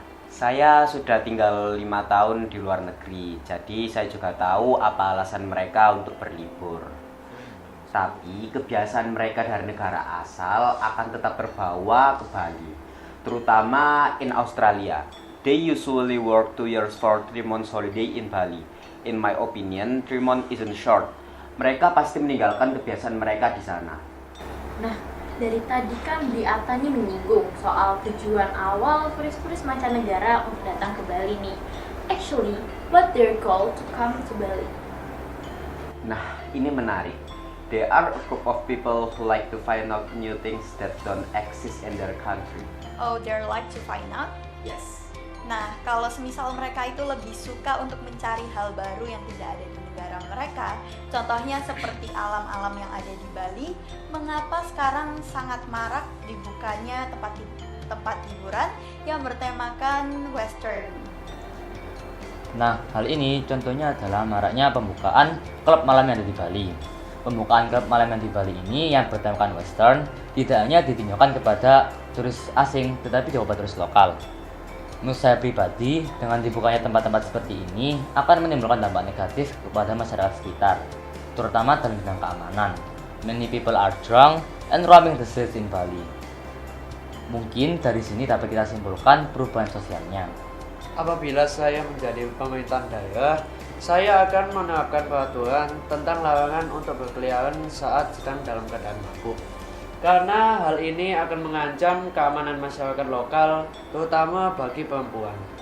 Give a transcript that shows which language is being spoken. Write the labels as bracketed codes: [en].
[id] Saya sudah tinggal 5 tahun di luar negeri, jadi saya juga tahu apa alasan mereka untuk berlibur. Tapi kebiasaan mereka dari negara asal akan tetap terbawa ke Bali, terutama [en] in Australia. They usually work 2 years for 3 months holiday in Bali. In my opinion, 3 months isn't short. [id] Mereka pasti meninggalkan kebiasaan mereka di sana. Nah, dari tadi kan Bli Atta nih menyinggung soal tujuan awal turis-turis mancanegara untuk datang ke Bali nih. [en] Actually, what their goal to come to Bali? [id] Nah, ini menarik. [en] They are a group of people who like to find out new things that don't exist in their country. Oh, they like to find out? Yes. [id] Nah, kalau semisal mereka itu lebih suka untuk mencari hal baru yang tidak ada di negara mereka, contohnya seperti alam-alam yang ada di Bali, mengapa sekarang sangat marak dibukanya tempat hiburan yang bertemakan Western? Nah, hal ini contohnya adalah maraknya pembukaan klub malam yang ada di Bali. Pembukaan klub malam yang di Bali ini yang bertemakan Western tidak hanya ditunjukkan kepada turis asing, tetapi juga kepada turis lokal. Menurut saya pribadi, dengan dibukanya tempat-tempat seperti ini akan menimbulkan dampak negatif kepada masyarakat sekitar, terutama dalam bidang keamanan. [en] Many people are drunk and roaming the streets in Bali. [id] Mungkin dari sini dapat kita simpulkan perubahan sosialnya. Apabila saya menjadi pemerintahan daerah, saya akan menerapkan peraturan tentang larangan untuk berkeliaran saat sedang dalam keadaan mabuk. Karena hal ini akan mengancam keamanan masyarakat lokal, terutama bagi perempuan.